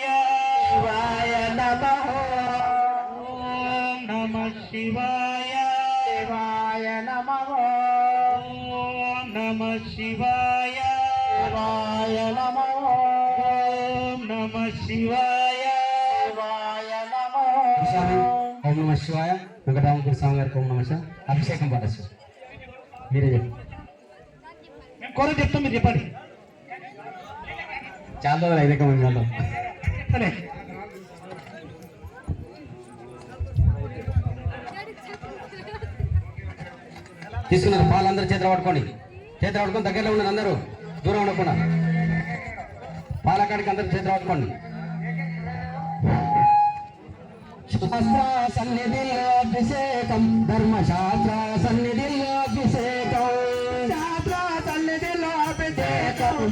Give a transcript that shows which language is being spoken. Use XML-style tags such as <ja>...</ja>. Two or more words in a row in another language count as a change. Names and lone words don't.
<sa>नमः। ओम नमः शिवाय नमः। ओम नमः शिवाय नमः। ओम नमः शिवाय ఓం నమ శివాయ</sa> <te>వెంకటరామపురి స్వామి గారికి</te> <sa>ఓం నమ శివాయ</sa> <te>అభిషేకం పడచ్చు మీరే చెప్పండి మేము కోర చెప్తాం మీరు చెప్పండి చాలా రోజులు అయితే మంది సరే తీసుకున్నారు పాలు అందరూ చేతులు పట్టుకోండి దగ్గరలో ఉన్నారు అందరూ దూరం ఉండకుండా పాలకాడికి అందరూ చేతులు పట్టుకోండి శాస్త్ర సన్నిధిలో అభిషేకం ధర్మశాస్త్ర సన్నిధిలో అభిషేకం శాస్త్ర సన్నిధిలో అభిషేకం</te>